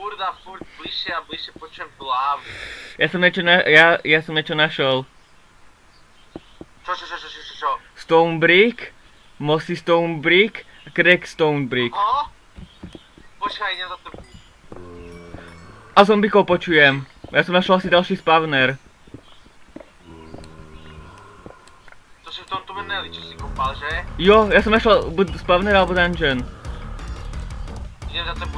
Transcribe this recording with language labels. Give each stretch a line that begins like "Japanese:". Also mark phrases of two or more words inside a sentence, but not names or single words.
Slovak: a furt bližšie a bližšie počujem tú lávu. Ja som niečo našol. Čo?
English: Stone brick, mossy stone brick a crack stone brick.
Slovak: Počkaj, idem za tebou. A zombíkov počujem. Ja som našel asi ďalší spawner. To si v tom tuneli, čo si kopal, že? Jo, ja som našel buď spawner alebo dungeon. Idem za tebou.